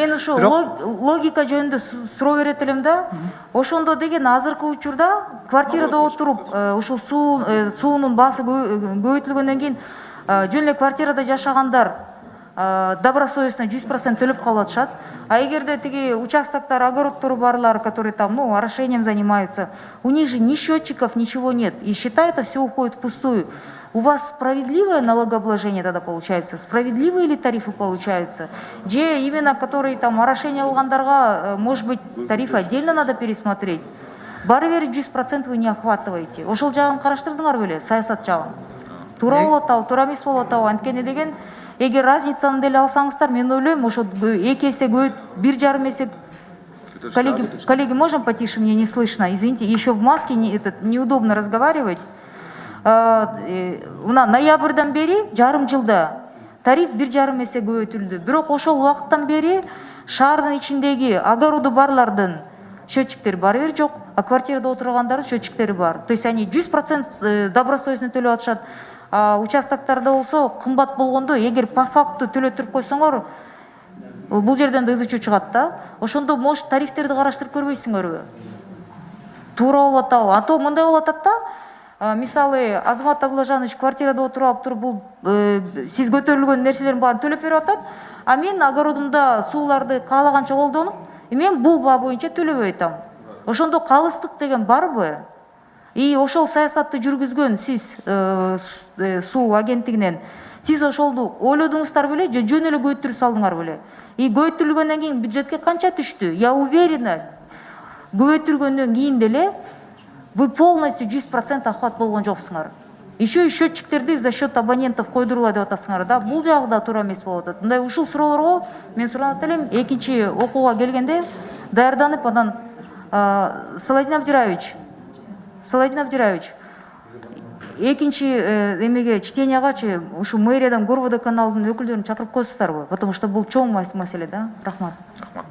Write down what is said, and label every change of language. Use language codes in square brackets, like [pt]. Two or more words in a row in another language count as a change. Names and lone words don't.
[ky] Мен ушу логика жөнүндө суроо берет элем да. Ошондо деген азыркы учурда квартирада отуруп ушул суунун баасы көбөйтүлгөндөн кийин жөн эле квартирада жашагандар добросовестно 100% төлөп калып атышат. А эгерде тиги участоктор, огородтору барлар, [ru] которые там, орошением занимаются, у них же ни счетчиков, ничего нет. И счета это все уходит впустую. У вас справедливое налогообложение тогда получается? Справедливые ли тарифы получаются? Где именно, которые там орошение алгандарга, может быть, тарифы отдельно надо пересмотреть? [ky] Бары бери [ru] 100% вы не охватываете. [ky] Ошол жагын караштырдыңар беле, саясат жагын. Туура болуп атабы, туура эмес болуп атабы? Анткени деген эгер разницаны деле алсаңыздар, мен ойлойм, ошо 2 эсе көбөйт, 1,5 эсе. [ru] Коллеги, можно потише, мне не слышно? Извините, еще в маске неудобно разговаривать. [ky] Мына ноябрдан бери жарым жылда тариф 1,5 эсе көбөйтүлдү. Бирок ошол убакыттан бери шаардын ичиндеги огороду барлардын счетчиктери бары бир жок, а квартирада отургандардын счетчиктери бар. [ru] То есть они 100% добросовестно [ky] төлөп атышат. Участоктарда болсо кымбат болгондо, эгер [ru] по факту [ky] төлөтүрүп койсоңор, бул жерден да ызы чыгат да. Ошондо может тарифтерди караштырып көрбөйсүңөрбү? Туура болуп атабы? А то мындай болуп атат да. Мисалы, Азамат Абылажанович квартирада отуруп туруп, бул сиз көтөрүлгөн нерселердин баарын төлөп берип атат, а мен огородумда сууларды каалаганча колдонуп, мен бул баа боюнча төлөбөй атам. Ошондо калыстык деген барбы? И ошол саясатты жүргүзгөн сиз суу агенттигинен, сиз ошолду ойлодуңуздар беле, же жөн эле көбөйтүрүп салдыңар беле? И көбөйтүлгөндөн кийин бюджетке канча түштү? [ru] Я уверена, [ky] көбөйтүлгөндөн кийин деле [ru] вы полностью [ky] 100% охват болгон жоксуңар. [ru] Еще и [ky] счетчиктерди [ru] за счет абонентов [ky] койдурула деп атасыңар да. Бул жагы да туура эмес болуп атат. Мындай ушул суроолорго мен суранат элем, экинчи окууга келгенде даярданып, анан Саладин Абдираевич, экинчи эмеге чтениягачы ушу мэриядан Горводоканалдын өкүлдөрүн чакырып коесуздарбы? [ru] Потому что [ky] бул чоң маселе да. Рахмат.